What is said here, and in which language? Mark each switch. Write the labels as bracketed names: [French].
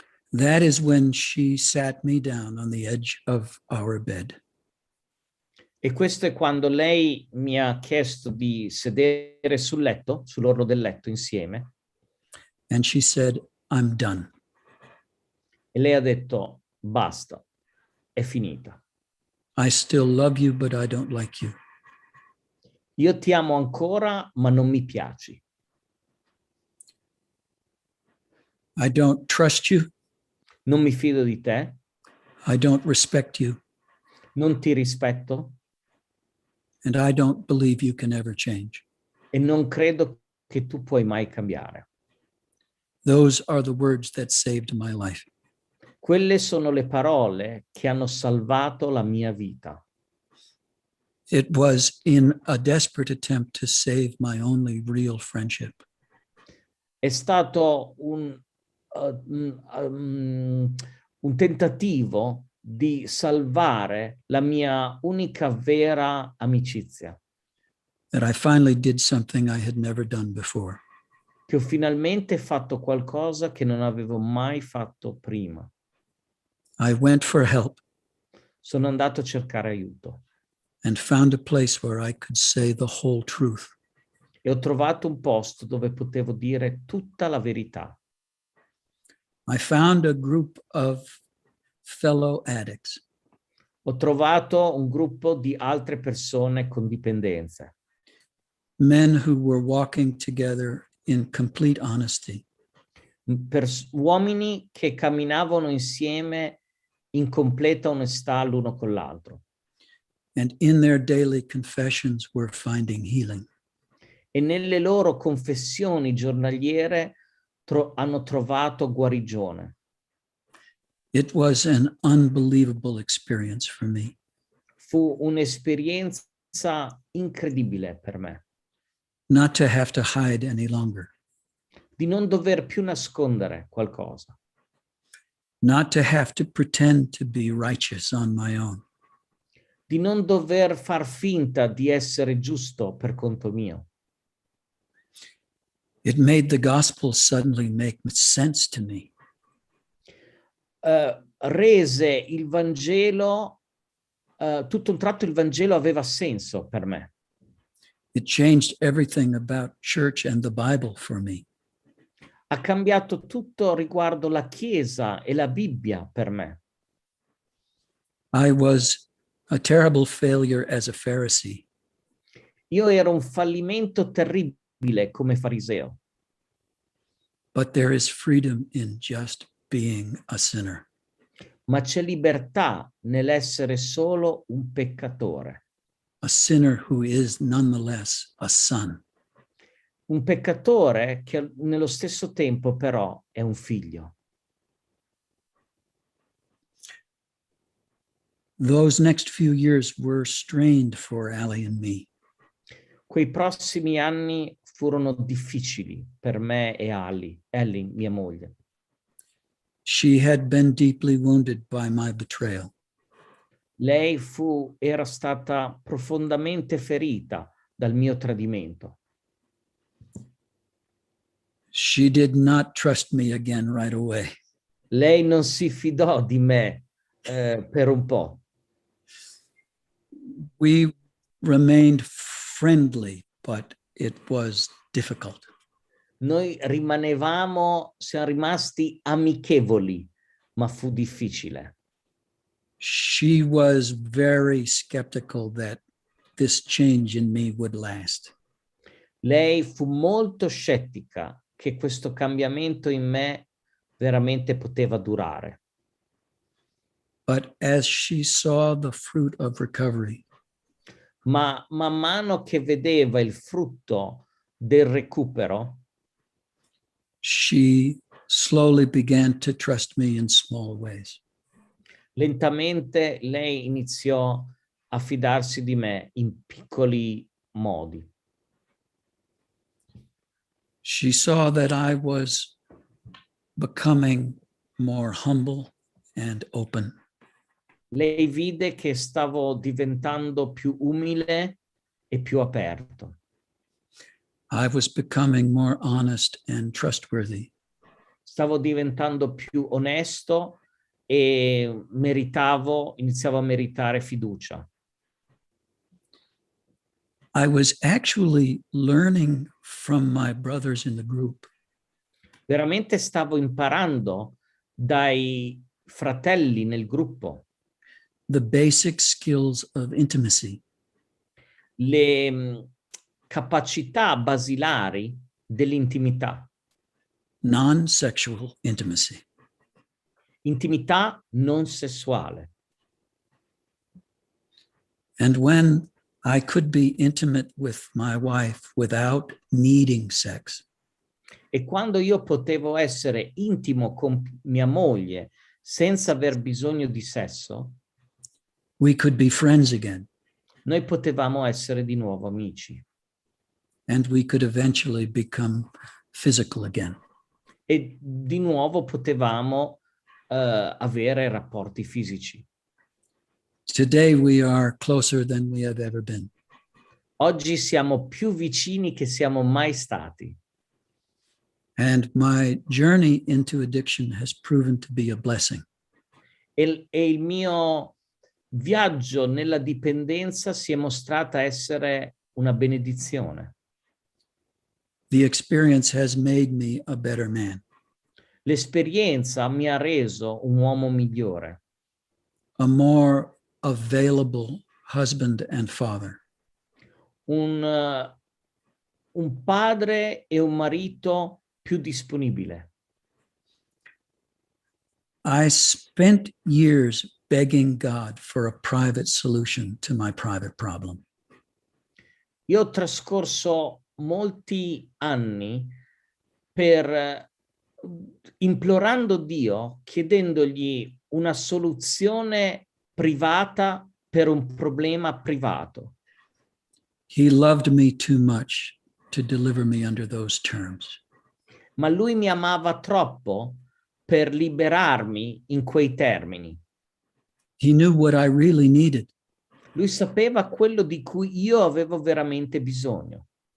[English] That is when she sat me down on the edge of our bed. [Italian] E questo è quando lei mi ha chiesto di sedere sul letto, sull'orlo del letto insieme. [English] And she said, I'm done. [Italian] E lei ha detto, basta, è finita. [English] I still love you, but I don't like you. [Italian] Io ti amo ancora, ma non mi piaci. [English] I don't trust you. [Italian] Non mi fido di te. [English] I don't respect you. [Italian] Non ti rispetto. [English] And I don't believe you can ever change. [Italian] E non credo che tu puoi mai cambiare. [English] Those are the words that saved my life. [Italian] Quelle sono le parole che hanno salvato la mia vita. [English] It was in a desperate attempt to save my only real friendship. [Italian] È stato un tentativo di salvare la mia unica vera amicizia. [English] That I finally did something I had never done before. [Italian] Che ho finalmente fatto qualcosa che non avevo mai fatto prima. [English] I went for help. [Italian] Sono andato a cercare aiuto. [English] And found a place where I could say the whole truth. [Italian] E ho trovato un posto dove potevo dire tutta la verità. [English] I found a group of fellow addicts. [Italian] Ho trovato un gruppo di altre persone con dipendenze. [English] Men who were walking together in complete honesty. [Italian] Uomini che camminavano insieme in completa onestà l'uno con l'altro. [English] And in their daily confessions were finding healing. [Italian] E nelle loro confessioni giornaliere hanno trovato guarigione. [English] It was an unbelievable experience for me. [Italian] Fu un'esperienza incredibile per me. [English] Not to have to hide any longer. [Italian] Di non dover più nascondere qualcosa. [English] Not to have to pretend to be righteous on my own. [Italian] Di non dover far finta di essere giusto per conto mio. [English] It made the gospel suddenly make sense to me. [Italian] Rese il Vangelo, tutto un tratto il Vangelo aveva senso per me. [English] It changed everything about church and the Bible for me. [Italian] Ha cambiato tutto riguardo la Chiesa e la Bibbia per me. [English] I was a terrible failure as a Pharisee. [Italian] Io ero un fallimento terribile come fariseo. [English] But there is freedom in just being a sinner. [Italian] Ma c'è libertà nell'essere solo un peccatore. [English] A sinner who is nonetheless a son. [Italian] Un peccatore che nello stesso tempo però è un figlio. [English] Those next few years were strained for Allie and me. [Italian] Quei prossimi anni furono difficili per me e Ellie, mia moglie. [English] She had been deeply wounded by my betrayal. [Italian] Lei era stata profondamente ferita dal mio tradimento. [English] She did not trust me again right away. [Italian] Lei non si fidò di me per un po'. [English] We remained friendly, but it was difficult. [Italian] Noi siamo rimasti amichevoli, ma fu difficile. [English] She was very skeptical that this change in me would last. [Italian] Lei fu molto scettica che questo cambiamento in me veramente poteva durare. [English] But as she saw the fruit of recovery, [Italian] Ma man mano che vedeva il frutto del recupero, [English] she slowly began to trust me in small ways. [Italian] lentamente lei iniziò a fidarsi di me in piccoli modi. [English] She saw that I was becoming more humble and open. [Italian] Lei vide che stavo diventando più umile e più aperto. [English] I was becoming more honest and trustworthy. [Italian] Stavo diventando più onesto e iniziavo a meritare fiducia. [English] I was actually learning from my brothers in the group [Italian] Veramente stavo imparando dai fratelli nel gruppo [English] the basic skills of intimacy. [Italian] le capacità basilari dell'intimità. [English] Non-sexual intimacy. [Italian] Intimità non sessuale. [English] And when I could be intimate with my wife without needing sex, [Italian] E quando io potevo essere intimo con mia moglie senza aver bisogno di sesso, [English] we could be friends again, [Italian] noi potevamo essere di nuovo amici. [English] and we could eventually become physical again. [Italian] E di nuovo potevamo avere rapporti fisici. [English] Today we are closer than we have ever been. [Italian] Oggi siamo più vicini che siamo mai stati. [English] And my journey into addiction has proven to be a blessing. [Italian] E il mio viaggio nella dipendenza si è mostrata essere una benedizione. [English] The experience has made me a better man, [Italian] L'esperienza mi ha reso un uomo migliore, [English] a more available husband and father, [Italian] un padre e un marito più disponibile. [English] I spent years begging God for a private solution to my private problem. [Italian] Io ho trascorso molti anni per implorando Dio, chiedendogli una soluzione privata per un problema privato. [English] He loved me too much to deliver me under those terms. [Italian] Ma lui mi amava troppo per liberarmi in quei termini. [English] He knew what I really needed. [Italian] Lui sapeva quello di cui io avevo veramente bisogno.